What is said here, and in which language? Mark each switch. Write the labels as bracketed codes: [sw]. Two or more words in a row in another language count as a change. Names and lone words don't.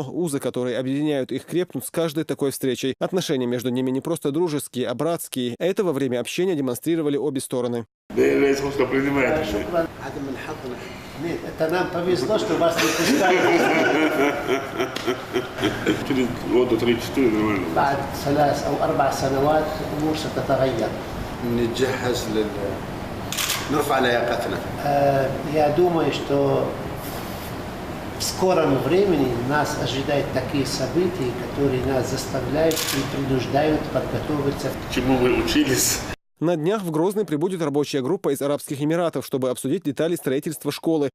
[ru] Узы, которые объединяют их, крепнут с каждой такой встречей. Отношения между ними не просто дружеские, а братские. Это во время общения демонстрировали обе стороны. Это нам повезло, что вас не пускают. Через года 3-4 нормально. [ar] بعد 3 أو 4 سنوات الأمور ستتغير. نرفع لياقتنا. [ru] Я думаю, что в скором времени нас ожидают такие события, которые нас заставляют и принуждают подготовиться. К чему вы учились? На днях в Грозный прибудет рабочая группа из Арабских Эмиратов, чтобы обсудить детали строительства школы.